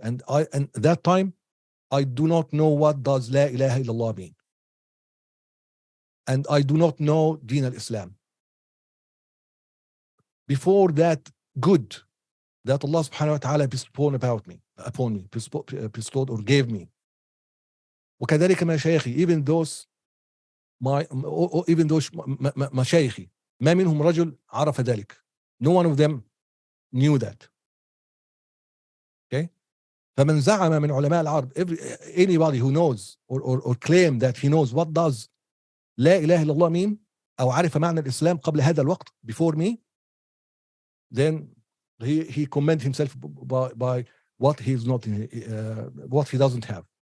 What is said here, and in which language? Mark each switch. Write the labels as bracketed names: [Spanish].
[English] And that time, I do not know what does la ilaha illallah mean. And I do not know Deen al-Islam. Before that good that Allah subhanahu wa ta'ala bestowed upon me, bestowed or gave me. [Arabic] وكذلك مشايخي, [English] even those [Arabic] مشايخي ما منهم رجل عرف ذلك. [English] No one of them knew that. Okay? [Arabic] فمن زعم من علماء العرب, [English] anybody who knows or claim that he knows what does [Arabic] لا إله إلا الله [English] mean, [Arabic] أو عرف معنى الإسلام قبل هذا الوقت, [English] before me, then he commend himself by what he's not, what he doesn't have.